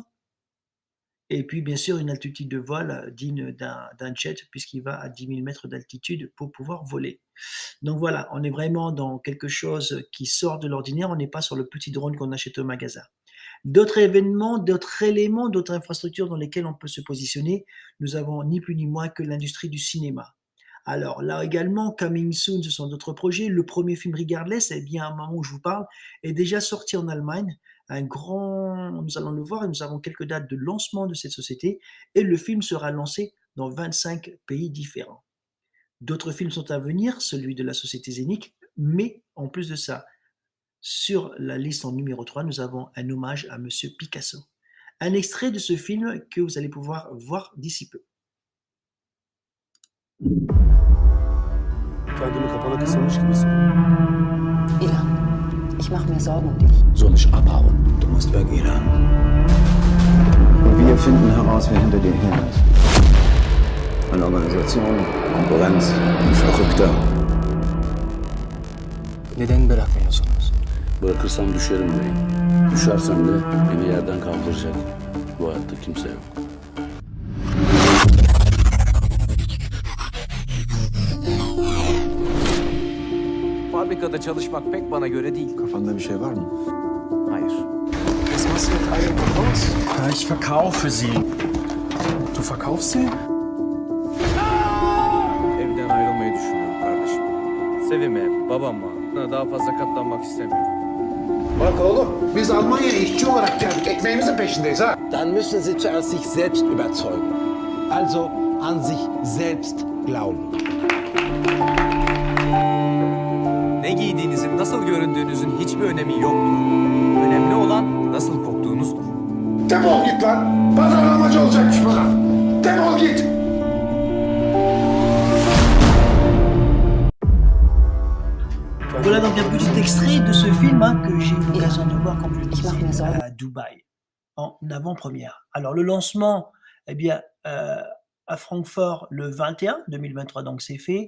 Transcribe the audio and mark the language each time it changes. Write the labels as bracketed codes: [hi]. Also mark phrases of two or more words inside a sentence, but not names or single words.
[fr] Et puis, bien sûr, une altitude de vol digne d'un jet, puisqu'il va à 10 000 mètres d'altitude pour pouvoir voler. Donc voilà, on est vraiment dans quelque chose qui sort de l'ordinaire, on n'est pas sur le petit drone qu'on achète au magasin. D'autres événements, d'autres éléments, d'autres infrastructures dans lesquelles on peut se positionner, nous avons ni plus ni moins que l'industrie du cinéma. Alors là également, [en] coming soon, [fr] ce sont d'autres projets. Le premier film Regardless, à un moment où je vous parle, est déjà sorti en Allemagne. Nous allons le voir et nous avons quelques dates de lancement de cette société et le film sera lancé dans 25 pays différents. D'autres films sont à venir, celui de la société Zénith, mais en plus de ça, sur la liste en numéro 3, nous avons un hommage à Monsieur Picasso. Un extrait de ce film que vous allez pouvoir voir d'ici peu. [tr] Kendimi kapana kısamış gibisin. [de] Ilan, ich mache mir Sorgen um dich. Soll ich abhauen? Du musst weg, Ilan. Und wir finden heraus, wer hinter dir her ist. Eine Organisation, Konkurrenz, ein Verrückter. [tr] Neden bırakmıyorsunuz? Bırakırsam düşerim bey. Düşersem de beni yerden kaldıracak. Bu hayatta kimse yok. Fabrikada çalışmak pek bana göre değil. Kafanda bir şey var mı? Hayır. [de] Was machst du mit all dem Haus? Ja, ich verkaufe sie. Du verkaufst sie? [tr] Evden ayrılmayı düşünüyorum kardeşim. Sevime, babama daha fazla katlanmak istemiyorum. Bak oğlum, biz Almanya'ya işçi olarak geldik. Ekmeğimizin peşindeyiz ha. [de] Dann müssen Sie zuerst sich selbst überzeugen. Also an sich selbst glauben. [tr] Ne giydiğinizin, nasıl göründüğünüzün hiçbir önemi yoktur. Önemli olan nasıl koktuğunuzdur. Defol git lan. Pazarlamacı olacakmış bana. Defol git. [fr] Voilà donc un petit extrait de ce film que j'ai eu l'occasion de voir, comme je le disais, à Dubaï, en avant-première. Alors le lancement, à Francfort le 21 2023, donc c'est fait.